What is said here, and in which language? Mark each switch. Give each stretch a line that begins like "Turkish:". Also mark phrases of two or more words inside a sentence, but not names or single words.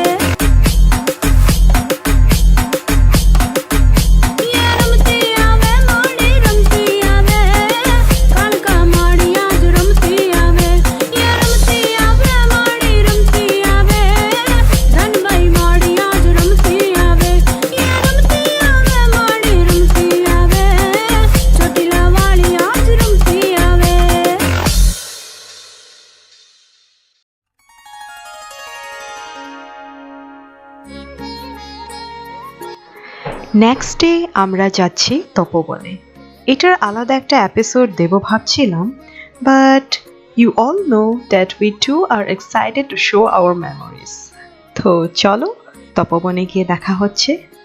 Gujarati: યે રમતી આવે માડી રમતી આવે કણકા માડી આજ રમતી આવે યે રમતી આવે માડી રમતી આવે ધનબાઈ માડી આજ રમતી આવે યે રમતી આવે માડી રમતી આવે ચોટીલા વાળી આજ રમતી આવે
Bangla: নেক্সট ডে আমরা যাচ্ছি তপবনে। এটার আলাদা একটা এপিসোড দেব ভাবছিলাম,
English: But you all know that we two are excited to show our memories.
Bangla: তো চলো তপবনে গিয়ে দেখা হচ্ছে।